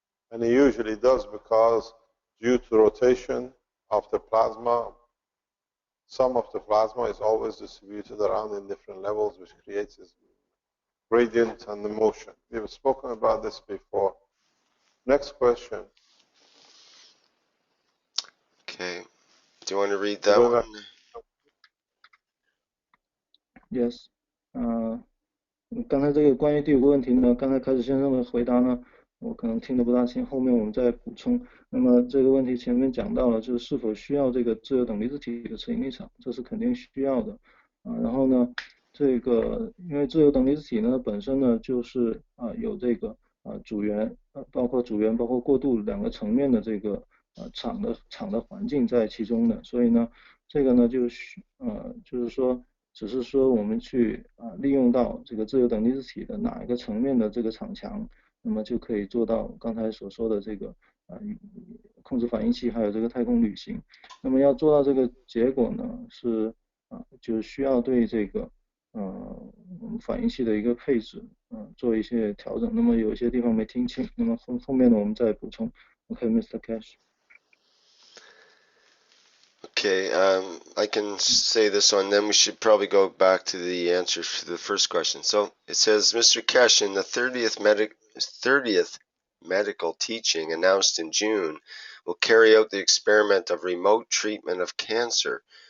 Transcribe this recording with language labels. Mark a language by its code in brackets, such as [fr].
[en] And it usually does because due to rotation of the plasma, some of the plasma is always distributed around in different levels, which creates this gradient and the motion. We've spoken about this before. Next question. Okay. Do you want to read that one? Yes. [zh] 刚才这个关于第5个问题呢，刚才开始先生的回答呢，我可能听得不大清，后面我们再补充。那么这个问题前面讲到了，就是是否需要这个自由等离子体的磁引力场，这是肯定需要的然后呢，这个因为自由等离子体呢本身呢就是有这个主源包括主源包括过渡2个层面的这个场的环境在其中的，所以呢这个呢就是说只是说我们去利用到这个自由等离子体的哪一个层面的这个场强，那么就可以做到刚才所说的这个控制反应器还有这个太空旅行。那么要做到这个结果呢是就需要对这个我们反应器的一个配置做一些调整。那么有一些地方没听清，那么后面呢我们再补充。 [en] OK，Mr. Cash。 Okay, I can say this one, then we should probably go back to the answers to the first question. So it says, Mr. Kesh, in the 30th medical teaching announced in June, will carry out the experiment of remote treatment of cancer.